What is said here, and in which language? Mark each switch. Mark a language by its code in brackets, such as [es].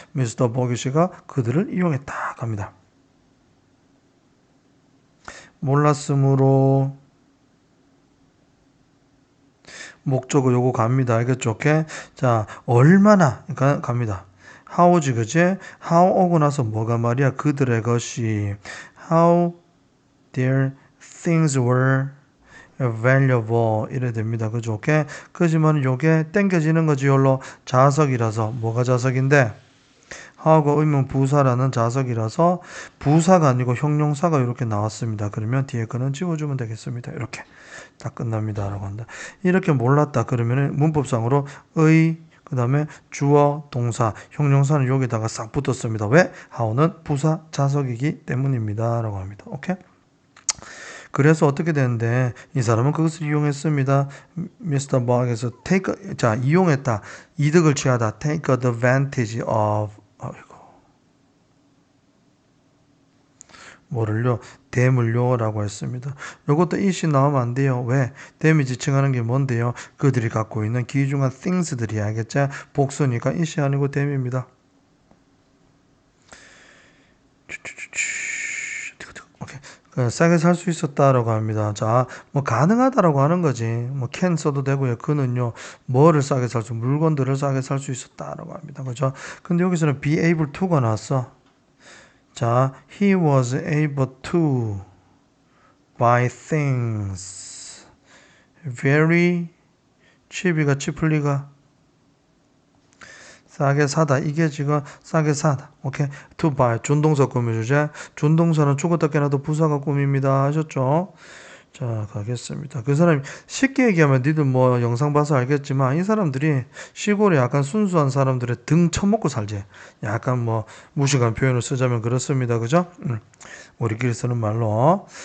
[ko] 미스터 버기시가 그들을 이용했다. 갑니다. 몰랐으므로 목적어 요거 갑니다. 알겠죠? 오케이? 자, 얼마나 갑니다. how지 그지? how 오고 나서 뭐가 말이야? [en] 그들의 것이 how their things were valuable 이래 됩니다. [ko] 그죠? 오케이? 그지만 요게 땡겨지는 거지. 열로 자석이라서 뭐가 자석인데 하고 의문 부사라는 자석이라서 부사가 아니고 형용사가 이렇게 나왔습니다. 그러면 뒤에 거는 지워주면 되겠습니다. 이렇게 다 끝납니다. 라고 한다. 이렇게 몰랐다. 그러면 문법상으로 그 다음에 주어, 동사, 형용사는 여기다가 싹 붙었습니다. 왜? how는 부사 자석이기 때문입니다. 라고 합니다. 오케이? 그래서 어떻게 되는데 이 사람은 그것을 이용했습니다. [en] Mr. [ko] Bog에서 자 이용했다. 이득을 취하다. [en] take advantage of 아이고. [ko] 뭐를요? 대물료라고 했습니다. 이것도 it이 나오면 안 돼요. 왜? 대미 지칭하는 게 뭔데요? 그들이 갖고 있는 귀중한 things들이 알겠죠? 복수니까 it이 아니고 대미입니다. 오케이. 싸게 살 수 있었다라고 합니다. 자, 뭐 가능하다라고 하는 거지. 뭐 can 써도 되고요. 그는요. 뭐를 싸게 살 수, 물건들을 싸게 살 수 있었다라고 합니다. 그죠? 근데 여기서는 be able to 가 나왔어. [en] 자, he was able to buy things very cheap이가 cheaply가 싸게 사다. [ko] 이게 지금 싸게 사다. 오케이. to buy. 준동사 꾸며주제. 준동사는 죽었다 깨나도 부사가 꾸밉니다. 하셨죠? 자, 가겠습니다. 그 사람이 쉽게 얘기하면 니들 뭐 영상 봐서 알겠지만 이 사람들이 시골에 약간 순수한 사람들의 등 쳐먹고 살지. 약간 뭐 무식한 표현을 쓰자면 그렇습니다. 그죠? 우리끼리 쓰는 말로.